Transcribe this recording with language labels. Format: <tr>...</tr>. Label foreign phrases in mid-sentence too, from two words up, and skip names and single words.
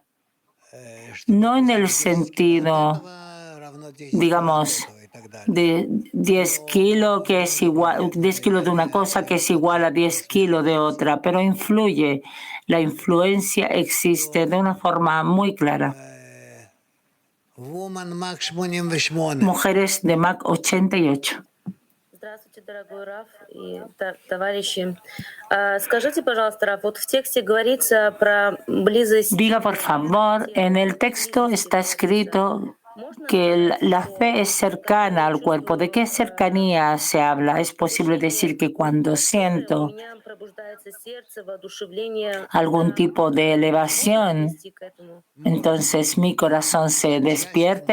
<es>No en el sentido, digamos, de 10 kilos que es igual, 10 kilos de una cosa que es igual a 10 kilos de otra, pero influye. La influencia existe de una forma muy clara. Mujeres de Mac 88.</es> <ru>Здравствуйте, дорогой Раф и товарищи. Скажите, пожалуйста, Раф, вот в тексте говорится про близость.</ru> <es>Diga, por favor, en el texto está escrito que la fe es cercana al cuerpo. ¿De qué cercanía se habla? Es posible decir que cuando siento algún tipo de elevación, entonces mi corazón se despierta.</es>